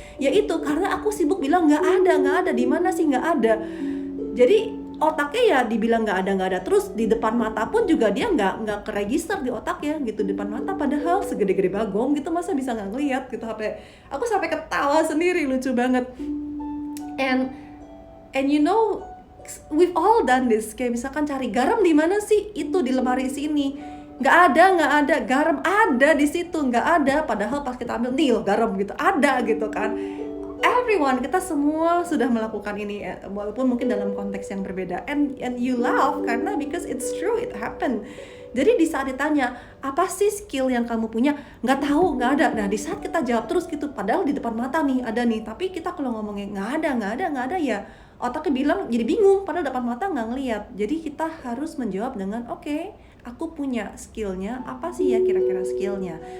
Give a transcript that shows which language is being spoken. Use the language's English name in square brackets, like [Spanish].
[Indonesian] Ya itu karena aku sibuk bilang nggak ada, di mana sih nggak ada. Jadi otaknya ya dibilang nggak ada, terus di depan mata pun juga dia nggak keregister di otaknya gitu, di depan mata, padahal segede-gede bagong gitu, masa bisa nggak ngelihat gitu. Aku sampai ketawa sendiri, lucu banget. [English] And you know, we've all done this. [Indonesian] Kayak misalkan cari garam di mana sih? Itu di lemari sini. Nggak ada. Garam ada di situ, nggak ada. Padahal pas kita ambil, nih loh garam gitu, ada gitu kan. Everyone, kita semua sudah melakukan ini, walaupun mungkin dalam konteks yang berbeda. [English] And you laugh karena because it's true, it happened. [Indonesian] Jadi di saat ditanya, apa sih skill yang kamu punya? Nggak tahu, nggak ada. Nah, di saat kita jawab terus gitu, padahal di depan mata nih, ada nih. Tapi kita kalau ngomongnya nggak ada ya, otaknya bilang jadi bingung, padahal depan mata nggak ngelihat. Jadi kita harus menjawab dengan, oke, aku punya skillnya, apa sih ya kira-kira skillnya.